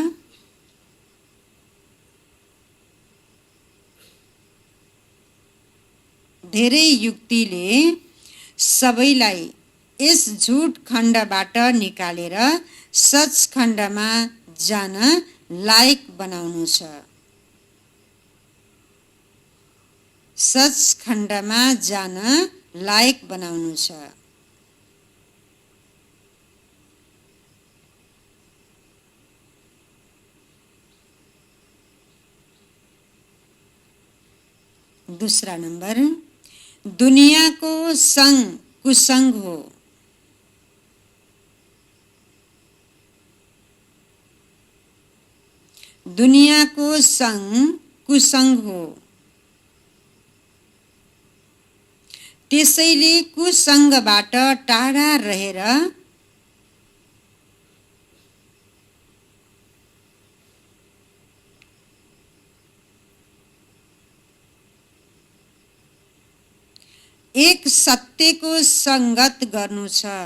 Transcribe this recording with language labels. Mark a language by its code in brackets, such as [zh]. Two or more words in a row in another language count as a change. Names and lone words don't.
[ne] धेरै युक्तिले सबैलाई यस झुट खण्डबाट निकालेर सच खण्डमा जान लायक बनाउनु छ। सच खण्डमा जान लायक बनाउनु छ। [hi] दूसरा नंबर, [ne] दुनियाको संग कुसंग हो। दुनियाको संग कुसंग हो। त्यसैले कुसंगबाट टाढा रहेर एक सत्यको संगत गर्नु छ।